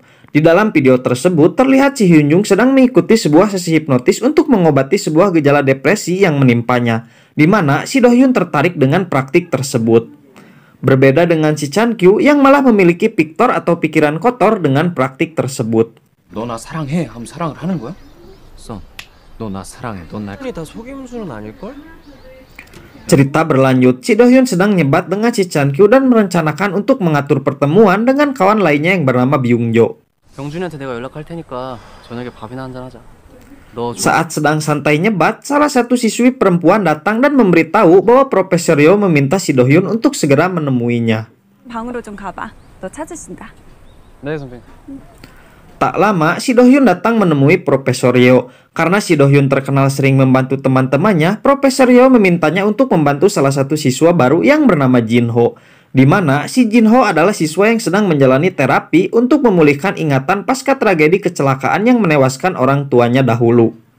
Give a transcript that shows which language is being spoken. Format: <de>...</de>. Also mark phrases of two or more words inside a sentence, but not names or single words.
<id>Di dalam video tersebut terlihat si Hyun Jung sedang mengikuti sebuah sesi hipnotis untuk mengobati sebuah gejala depresi yang menimpanya, di mana si Do Hyun tertarik dengan praktik tersebut. Berbeda dengan si Chan Kyu yang malah memiliki piktor atau pikiran kotor dengan praktik tersebut.</id> <ko>너 나 사랑해 하면 사랑을 하는 거야? 너 나 사랑해. 넌 날 다 속임수는 아닐걸?</ko> <id>Cerita berlanjut, si Do Hyun sedang nyebat dengan si Chan Kyu dan merencanakan untuk mengatur pertemuan dengan kawan lainnya yang bernama Byung Jo.</id> <ko>경준이한테 내가 연락할 테니까 저녁에 밥이나 한잔 하자.</ko> <id>Saat sedang santai nyebat, salah satu siswi perempuan datang dan memberitahu bahwa Profesor Yeo meminta si Do Hyun untuk segera menemuinya.</id> <ko>방으로 좀 가봐. 너 찾으신다. 네, 선배님.</ko> <id>Tak lama, si Do Hyun datang menemui Profesor Yeo. Karena si Do Hyun terkenal sering membantu teman-temannya, Profesor Yeo memintanya untuk membantu salah satu siswa baru yang bernama Jin Ho. Di mana si Jin Ho adalah siswa yang sedang menjalani terapi untuk memulihkan ingatan pasca tragedi kecelakaan yang menewaskan orang tuanya dahulu.</id>